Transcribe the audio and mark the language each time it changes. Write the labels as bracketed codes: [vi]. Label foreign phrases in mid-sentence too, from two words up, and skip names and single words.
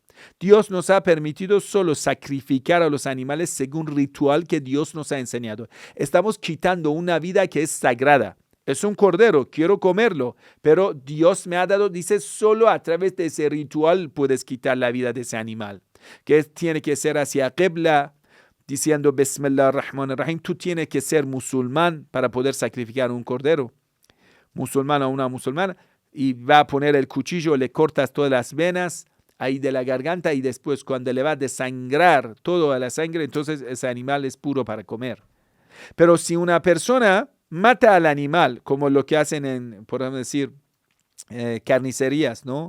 [es] Dios nos ha permitido solo sacrificar a los animales según ritual que Dios nos ha enseñado. Estamos quitando una vida que es sagrada. Es un cordero, quiero comerlo, pero Dios me ha dado, dice, solo a través de ese ritual puedes quitar la vida de ese animal. Que tiene que ser hacia Qibla, diciendo [ar] بسم الله الرحمن الرحيم. [es] Tú tienes que ser musulmán para poder sacrificar un cordero. Musulmán a una musulmana, y va a poner el cuchillo, le cortas todas las venas ahí de la garganta y después cuando le va a desangrar toda la sangre, entonces ese animal es puro para comer. Pero si una persona mata al animal, como lo que hacen en, podemos decir, carnicerías, ¿no?